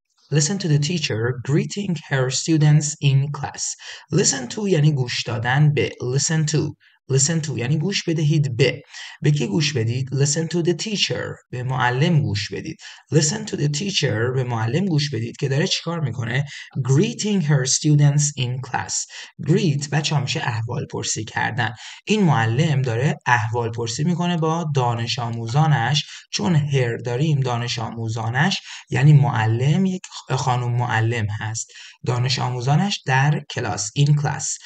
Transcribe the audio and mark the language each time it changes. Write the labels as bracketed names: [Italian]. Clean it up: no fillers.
[English] Listen to the teacher greeting her students in class. [Persian] Listen to یعنی گوش دادن به. Listen to یعنی گوش بدهید به کی گوش بدید؟ [English] Listen to the teacher، [Persian] به معلم گوش بدید. [English] Listen to the teacher، [Persian] به معلم گوش بدید که داره چیکار میکنه؟ [English] Greeting her students in class. [Persian] Greet بچه ها میشه احوال پرسی کردن. این معلم داره احوال پرسی میکنه با دانش آموزانش. چون her داریم دانش آموزانش یعنی معلم یک خانم معلم هست، دانش آموزانش در کلاس in class.